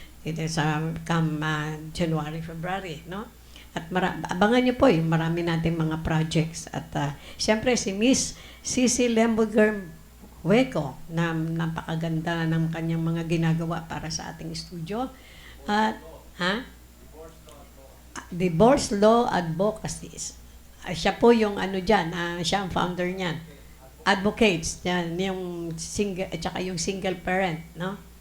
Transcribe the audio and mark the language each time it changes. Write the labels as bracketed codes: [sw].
[en] It is come January, February, no? [tl] At abangan niyo po yung marami nating mga projects. At siyempre si Miss Cici Lemberger Hueco na napakaganda ng kanyang mga ginagawa para sa ating studio. At Divorce Law Advocacies. Siya po yung ano dyan, siya ang founder niyan. Advocates, yan, yung single, at saka yung single parent, no?